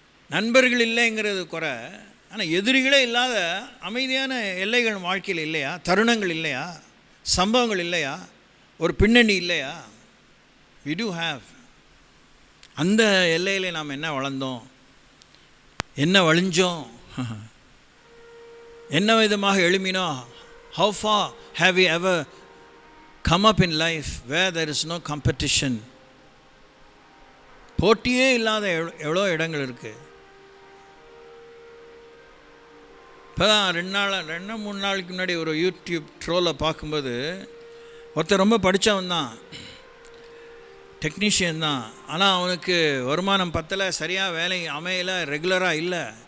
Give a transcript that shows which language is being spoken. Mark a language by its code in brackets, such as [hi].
[ta] நண்பர்கள் இல்லைங்கிறது குறை, ஆனால் எதிரிகளே இல்லாத அமைதியான எல்லைகள் வாழ்க்கையில் இல்லையா? தருணங்கள் இல்லையா? சம்பவங்கள் இல்லையா? ஒரு பின்னணி இல்லையா? [en] we do have. [ta] அந்த எல்லையிலே நாம் என்ன வளர்ந்தோம், என்ன வழிஞ்சோம், என்ன விதமாக எழுமினோம்? [en] how far have we ever come up in life where there is no competition? [ta] போட்டியே இல்லாத எவ்வளோ இடங்கள் இருக்குது. இப்போ தான் 2-3 நாளுக்கு முன்னாடி ஒரு யூடியூப் ட்ரோலை பார்க்கும்போது ஒருத்தர் ரொம்ப படித்தவன் தான், டெக்னீஷியன் தான், ஆனால் அவனுக்கு வருமானம் பத்தலை, சரியாக வேலை அமையலை, ரெகுலராக இல்லை.